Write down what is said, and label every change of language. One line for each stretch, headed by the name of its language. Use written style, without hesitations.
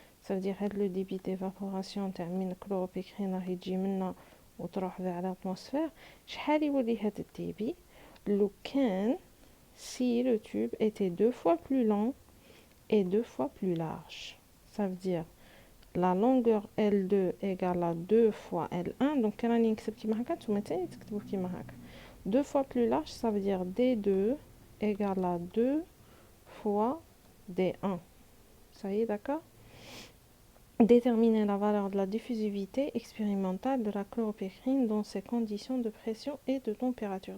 French: Ça veut dire que le débit d'évaporation termine chloropicrine
Arabic: راح يجي منا وتروح
French: vers l'atmosphère.
Arabic: شحال يولي هذا الدébit لو كان
French: si le tube était 2 fois plus long et 2 fois plus large. Ça veut dire la longueur L2 égale à 2 fois L1. Donc
Arabic: راني نكتب كيما هكا نتوما تاني تكتبوا كيما هكا.
French: 2 fois plus large, ça veut dire D2 égale à 2 fois D1. Ça y est, d'accord. Déterminer la valeur de la diffusivité expérimentale de la chloropicrine dans ses conditions de pression et de température.